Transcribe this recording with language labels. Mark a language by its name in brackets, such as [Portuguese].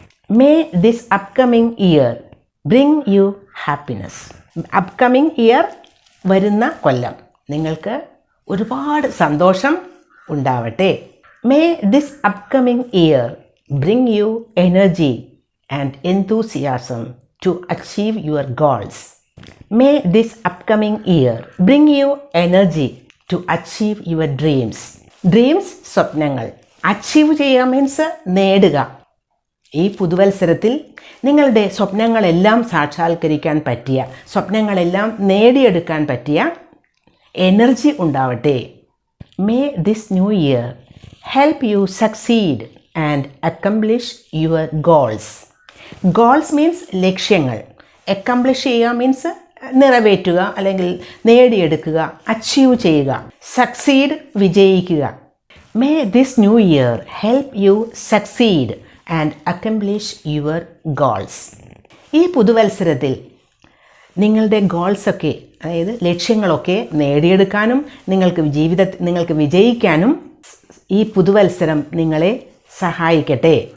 [English] May this upcoming year bring you happiness. [Malayalam] Upcoming year വരുന്ന കൊല്ലം നിങ്ങൾക്ക് ഒരുപാട് സന്തോഷം ഉണ്ടാവട്ടെ. [English] May this upcoming year bring you energy and enthusiasm to achieve your goals. May this upcoming year bring you energy to achieve your dreams. [Malayalam] Dreams സ്വപ്നങ്ങൾ. Achieve ചെയ്യുക means നേടുക. ഈ പുതുവത്സരത്തിൽ നിങ്ങളുടെ സ്വപ്നങ്ങളെല്ലാം സാക്ഷാത്കരിക്കാൻ പറ്റിയ, സ്വപ്നങ്ങളെല്ലാം നേടിയെടുക്കാൻ പറ്റിയ എനർജി ഉണ്ടാവട്ടെ. [English] May this new year help you succeed and accomplish your goals. Goals means ലക്ഷ്യങ്ങൾ. [Malayalam] അക്കംപ്ലിഷ് ചെയ്യുക മീൻസ് നിറവേറ്റുക അല്ലെങ്കിൽ നേടിയെടുക്കുക, അച്ചീവ് ചെയ്യുക. [English] succeed [Malayalam] വിജയിക്കുക. [English] May this new year help you succeed and accomplish your goals. [Malayalam] ഈ പുതുവത്സരത്തിൽ നിങ്ങളുടെ ഗോൾസൊക്കെ, അതായത് ലക്ഷ്യങ്ങളൊക്കെ നേടിയെടുക്കാനും നിങ്ങൾക്ക് വിജയിക്കാനും ഈ പുതുവത്സരം നിങ്ങളെ സഹായിക്കട്ടെ.